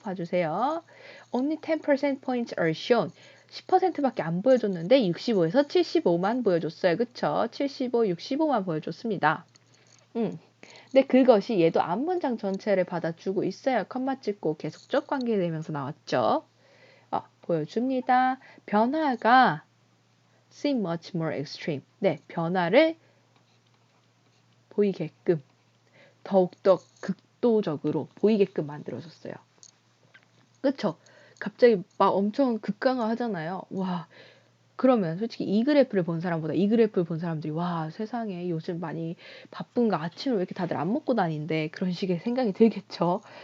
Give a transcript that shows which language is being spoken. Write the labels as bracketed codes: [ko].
[ko] 봐주세요. [en] Only 10% points are shown. [ko] 10%밖에 안 보여줬는데 65에서 75만 보여줬어요. 그쵸? 75, 65만 보여줬습니다. 근데 그것이 얘도 앞문장 전체를 받아주고 있어요. 컴마 찍고 계속적 관계되면서 나왔죠. 보여줍니다. 변화가 [en] seem much more extreme. [ko] 네, 변화를 보이게끔 더욱더 극도적으로 보이게끔 만들어줬어요. 그쵸? 갑자기 막 엄청 극강화 하잖아요. 와, 그러면 솔직히 이 그래프를 본 사람보다 이 그래프를 본 사람들이 와, 세상에 요즘 많이 바쁜가 아침을 왜 이렇게 다들 안 먹고 다니는데 그런 식의 생각이 들겠죠.